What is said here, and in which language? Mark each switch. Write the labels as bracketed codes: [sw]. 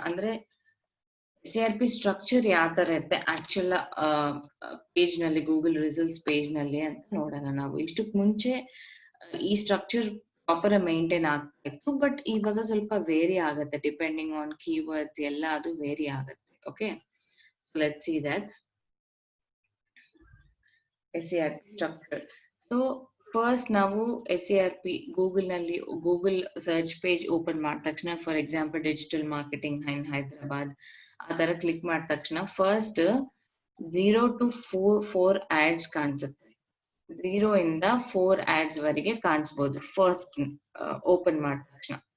[kn] ಅಂದ್ರೆ SERP structure ಯಾವ ತರ ಇರುತ್ತೆ ಆಕ್ಚುಲ್ ಪೇಜ್ ನಲ್ಲಿ, ಗೂಗಲ್ ರಿಸಲ್ಟ್ಸ್ ಪೇಜ್ ನಲ್ಲಿ ಅಂತ ನೋಡೋಣ ನಾವು. ಇಷ್ಟಕ್ ಮುಂಚೆ ಈ ಸ್ಟ್ರಕ್ಚರ್ ಪ್ರಾಪರ್ ಮೇಂಟೈನ್ ಆಗ್ತಾ ಇತ್ತು, ಬಟ್ ಇವಾಗ ಸ್ವಲ್ಪ ವೇರಿ ಆಗುತ್ತೆ [en] depending on keywords [kn] ಎಲ್ಲ, ಅದು ವೇರಿ ಆಗುತ್ತೆ. [en] Okay, let's see that SERP structure. [kn] So first ನಾವು SERP ಗೂಗಲ್ ನಲ್ಲಿ ಗೂಗಲ್ ಸರ್ಚ್ ಪೇಜ್ ಓಪನ್ ಮಾಡಿದ ತಕ್ಷಣ, ಫಾರ್ ಎಕ್ಸಾಂಪಲ್ ಡಿಜಿಟಲ್ ಮಾರ್ಕೆಟಿಂಗ್ ಇನ್ ಹೈದರಾಬಾದ್ ಆ ತರ ಕ್ಲಿಕ್ ಮಾಡಿದ ತಕ್ಷಣ ಫಸ್ಟ್ 0 to 4 ಆಡ್ಸ್ ಕಾಣಿಸುತ್ತೆ. 0 ಇಂದ 4 ಆಡ್ಸ್ ವರೆಗೆ ಕಾಣಿಸಬಹುದು ಫಸ್ಟ್ ಓಪನ್ ಮಾಡಿದ ತಕ್ಷಣ.